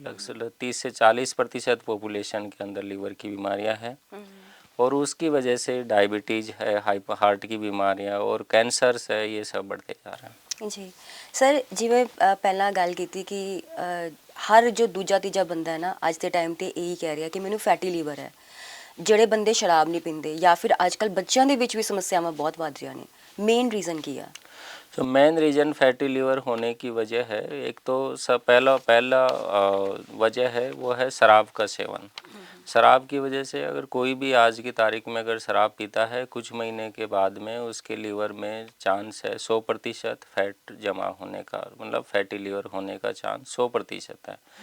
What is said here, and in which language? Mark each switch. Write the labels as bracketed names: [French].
[Hindi] लगभग 30 से 40% पॉपुलेशन के अंदर लीवर की बीमारियां हैं, और उसकी वजह से डायबिटीज़ है, हार्ट की बीमारियां और कैंसर्स है, ये सब बढ़ते जा रहे हैं। [Punjabi] जी सर, जिवें पहला गल कीती कि हर जो दूजा तीजा बंदा है ना अज के टाइम ते यही कह रहा कि मैनू फैटी लीवर है। ਜਿਹੜੇ ਬੰਦੇ ਸ਼ਰਾਬ ਨਹੀਂ ਪੀਂਦੇ ਜਾਂ ਫਿਰ ਅੱਜ ਕੱਲ੍ਹ ਬੱਚਿਆਂ ਦੇ ਵਿੱਚ ਵੀ ਸਮੱਸਿਆਵਾਂ ਬਹੁਤ ਵੱਧ ਰਹੀਆਂ ਨੇ, ਮੇਨ ਰੀਜ਼ਨ ਕੀ ਆ? [Hindi] तो मेन रीज़न फैटी लीवर होने की वजह है, एक तो सब पहला पहला वजह है वो है शराब का सेवन। शराब की वजह से अगर कोई भी आज की तारीख में अगर शराब पीता है, कुछ महीने के बाद में उसके लीवर में चांस है 100% फैट जमा होने का, मतलब फैटी लीवर होने का चांस 100% है।